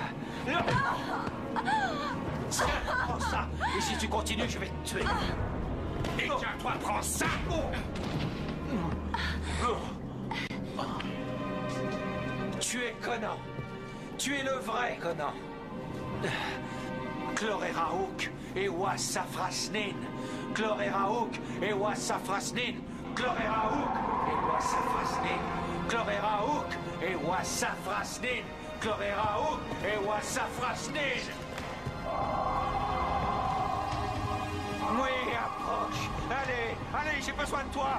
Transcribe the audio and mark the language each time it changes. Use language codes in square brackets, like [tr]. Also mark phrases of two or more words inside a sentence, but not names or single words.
[fr] Tiens, prends ça! Et si tu continues, je vais te tuer! Et tiens, toi, prends ça! Tu es Conan. Tu es le vrai Conan. Chlorerahook et Wassafrasnin. Chlorerahook et Wassafrasnin. Chlorerahook et Wassafrasnin. Chlorerahook et Wassafrasnin. Chlorerahook et Wassafrasnin. Oui, approche. Allez, allez, j'ai besoin de toi.